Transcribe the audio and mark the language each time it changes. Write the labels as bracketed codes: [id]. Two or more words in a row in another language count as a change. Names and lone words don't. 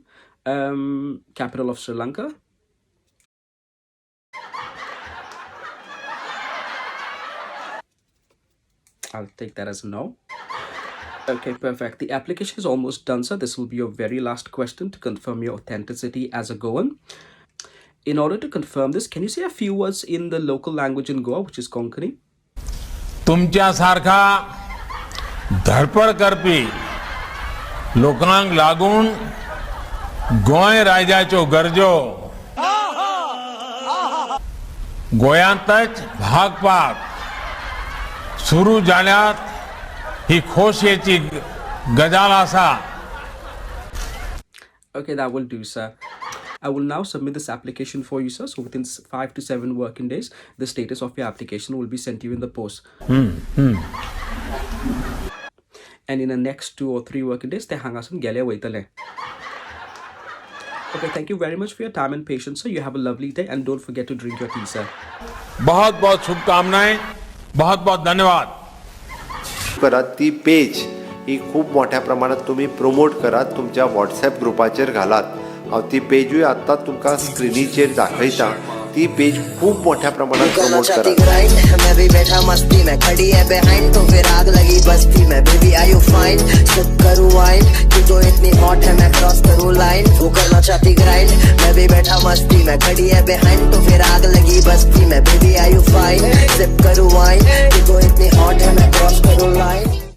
[en] Capital of Sri Lanka? I'll take that as a no. Okay, perfect. The application is almost done, sir. This will be your very last question to confirm your authenticity as a Goan. In order to confirm this, can you say a few words in the local language in Goa, which is Konkani? [kok] तुमच्यासारखा धडपड करपी लोकांक लागून गोंय राज्याच्यो गरजो गोंयांतच भागपाक सुरू जाल्यात ही खोशयेची गजाल आसा. [en] Okay, that will do, sir. I will now submit this application for you, sir. So within 5 to 7 working days, the status of your application will be sent to you in the post. And in the next 2 or 3 working days, they hang us in Galia Waitale. Okay, thank you very much for your time and patience, sir. You have a lovely day and don't forget to drink your tea, sir. [hi] बहुत बहुत शुभकामनाएं, बहुत बहुत धन्यवाद. [kok] करा ती पेज ही खूप मोठ्या प्रमाणात तुम्ही प्रमोट करात, तुमच्या व्हॉट्सॲप ग्रुपाचेर घालात. हांव ती पेजूय आत्तां तुमकां स्क्रिनीचेर दाखयता. ती पेज खूप मोठ्या प्रमाणात प्रमोट करा. [hi] मैं भी बैठा मस्ती में, खड़ी है बिहाइंड तो फिर आग लगी बस्ती में. [en] Baby are you fine, [hi] सिप करूं वाइन, तू तो इतनी हॉट है मैं क्रॉस करूं लाइन. वो करना चाहती ग्राइंड, मैं भी बैठा मस्ती में, खड़ी है बिहाइंड तो फिर आग लगी बस्ती में. [en] Baby are you fine, [hi] सिप करूं वाइन, तू तो इतनी हॉट है मैं क्रॉस करूं लाइन.